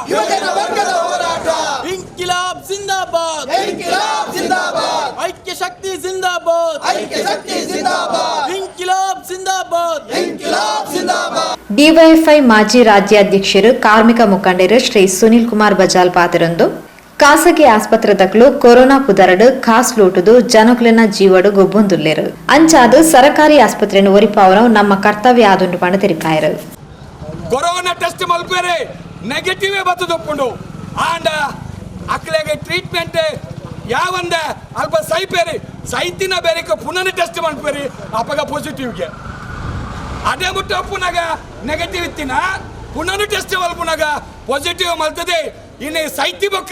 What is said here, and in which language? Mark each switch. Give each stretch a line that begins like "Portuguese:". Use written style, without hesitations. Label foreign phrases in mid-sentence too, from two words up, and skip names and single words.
Hindi: इंक़िलाब ज़िंदाबाद, ऐक्य शक्ति ज़िंदाबाद, इंक़िलाब ज़िंदाबाद.
Tulu: ಡಿವೈಎಫ್ಐ ಮಾಜಿ ರಾಜ್ಯಾಧ್ಯಕ್ಷರು ಕಾರ್ಮಿಕ ಮುಖಂಡರು ಶ್ರೀ ಸುನಿಲ್ ಕುಮಾರ್ ಬಜಾಲ್ ಪಾದರಂದು ಖಾಸಗಿ ಆಸ್ಪತ್ರೆದಕ್ಲು ಕೊರೋನಾ ಪುದರಡು ಕಾಸ್ ಲೂಟುದು ಜನಕುಲಿನ ಜೀವಡು ಗೊಬ್ಬೊಂದುಲ್ಲೇರು ಅಂಚಾದು ಸರ್ಕಾರಿ ಆಸ್ಪತ್ರೆಯನ್ನು ಒರಿಪಾವನ ನಮ್ಮ ಕರ್ತವ್ಯ ಆದುಂಡು ಪಂಡ ತೆರಿಪಾಯರು.
English: Corona test
Tulu: ಮಲ್ಪೇರೆ ನೆಗೆಟಿವ್ ಬತ್ತದೊಪ್ಪುಂಡು ಆಂಡ ಅಕ್ಲೆಗೆ ಟ್ರೀಟ್ಮೆಂಟ್ ಯಾವಂದ ಅಲ್ಪ ಸೈಪೇರಿ ಸೈತಿನ ಬೇರೆಕ ಪುನಃ ಟೆಸ್ಟ್ ಮಾಡ್ಪೇರಿ ಅಪ್ಪಗ ಪಾಸಿಟಿವ್ಗೆ ಅದೇ ಬಿಟ್ಟು ಪುನಃ ನೆಗೆಟಿವ್ ಇತ್ತಿನ ಪುನಃ ಟೆಸ್ಟ್ ಮಲ್ಪುನಗ ಪಾಸಿಟಿವ್ ಮಲ್ತದೆ ಇನ್ನು ಸೈತಿ ಬೊಕ್ಕರ